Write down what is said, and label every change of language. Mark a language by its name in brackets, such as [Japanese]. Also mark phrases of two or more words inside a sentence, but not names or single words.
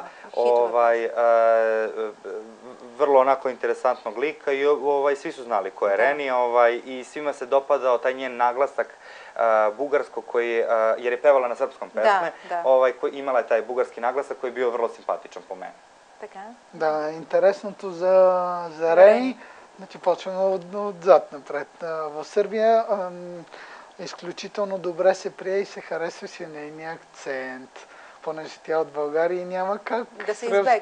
[Serbian] Hitova. vrlo onako interesantnog lika i svi su znali ko je Reni i svima se dopadao taj njen naglasak bugarsko koji, jer je pevala na srpskom pesme, Da. imala je taj bugarski naglasak koji je bio vrlo simpatičan po meni. [Bulgarian] Така. Да, интересното за Рени, значи почваме отзад напред. В Сърбия изключително добре се прие и се харесваше нейния акцент, понеже тя от България и няма как Да се сръбския